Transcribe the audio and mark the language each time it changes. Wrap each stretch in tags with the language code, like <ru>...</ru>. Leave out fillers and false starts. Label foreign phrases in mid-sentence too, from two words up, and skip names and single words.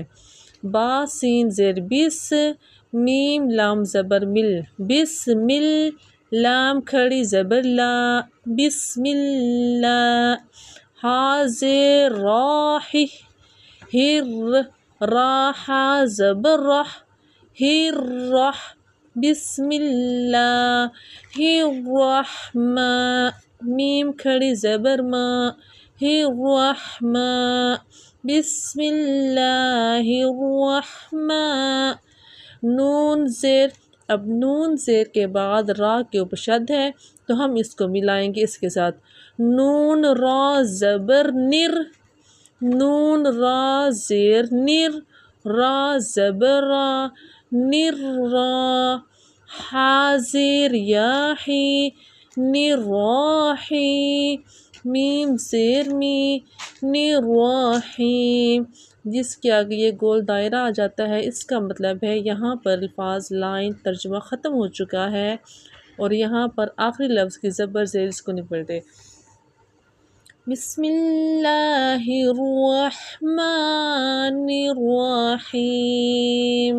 <ur>با سین زیر بس، میم لام زبر مل، بس مل، لام کھڑی زبر لا، بسم اللہ، ہا زیر راہ، ہر، راہ زبر راہ، ہر راہ،</ur> <ar>بسم اللہ الرحمن،</ar> <ur>میم کھڑی زبر ما، الرحمن،</ur> <ar>بسم اللہ الرحمن،</ar> <ur>نون زیر، اب نون زیر کے بعد را کے اوپر شد ہے تو ہم اس کو ملائیں گے اس کے ساتھ، نون را زبر نر، نون را زیر نر، را زبر را، نر را، ہا زیر یاحی، نراحی، میم زیر می، نراحیم، جس کے آگے یہ گول دائرہ آ جاتا ہے اس کا مطلب ہے یہاں پر الفاظ لائن ترجمہ ختم ہو چکا ہے، اور یہاں پر آخری لفظ کی زبر زیر اس کو نہیں پڑھتے۔</ur> <ar>بسم اللہ الرحمن الرحیم۔</ar>